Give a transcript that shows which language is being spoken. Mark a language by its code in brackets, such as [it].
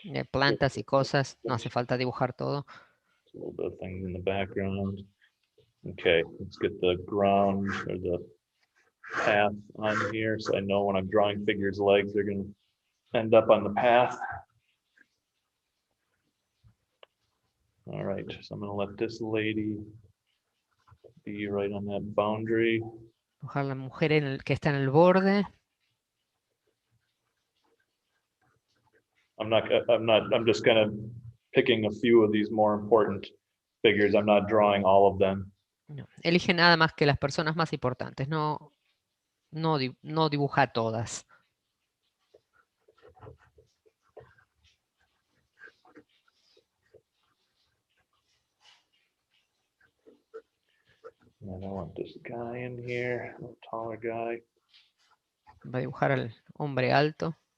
[es] Plantas y cosas, no hace falta dibujar todo. [en] a little bit of things in the background. Okay, let's get the ground or the path on here so I know when I'm drawing figures' legs, they're going to end up on the path. All right, so I'm going to let this lady be right on that boundary. [es] Dibujar la mujer que está en el borde. [en] I'm just kind of picking a few of these more important figures. I'm not drawing all of them. [es] No, elige nada más que las personas más importantes, no dibuja a todas. [en] And I want this guy in here, a taller guy. [es] Va a dibujar al hombre alto.